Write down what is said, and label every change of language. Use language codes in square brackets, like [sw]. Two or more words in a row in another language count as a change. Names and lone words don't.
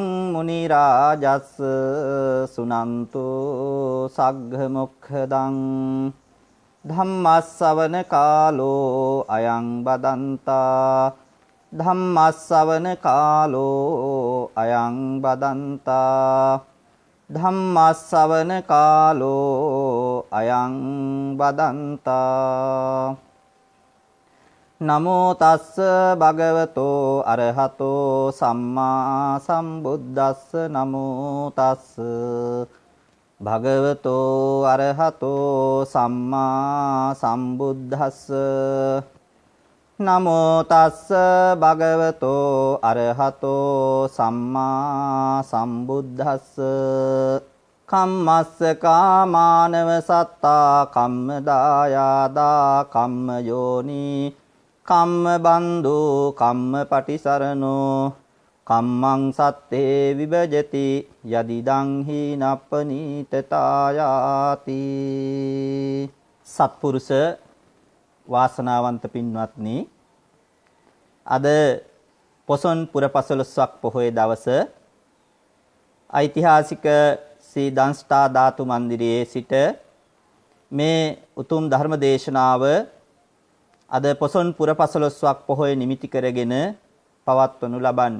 [pi] මුනි රාජස් සුනන්තු සග්ග මොක්ඛදං ධම්මස්සවන කාලෝ අයං බදන්තා ධම්මස්සවන කාලෝ අයං බදන්තා ධම්මස්සවන කාලෝ අයං බදන්තා නමෝ තස්ස භගවතෝ අරහතෝ සම්මා සම්බුද්දස්ස නමෝ තස්ස භගවතෝ අරහතෝ සම්මා සම්බුද්දස්ස නමෝ තස්ස භගවතෝ අරහතෝ සම්මා සම්බුද්දස්ස කම්මස්ස කාමානව සත්තා කම්ම දායාදා කම්ම යෝනි කම්ම බන්දු කම්ම පටිසරණෝ කම්මං සත්තේ විභජති යදිදං හීනප්පනීතතායාති. [si] සත්පුරුෂ වාසනාවන්ත පින්වත්නි, අද පොසොන් පුර 15ක් පොහොය දවස ඓතිහාසික ශ්‍රී දන්ස්ටා ධාතු මන්දිරයේ සිට මේ උතුම් ධර්ම දේශනාව අද පොසොන් පුර 15ක් පොහොය නිමිති කරගෙන පවත්වනු ලබන්නේ.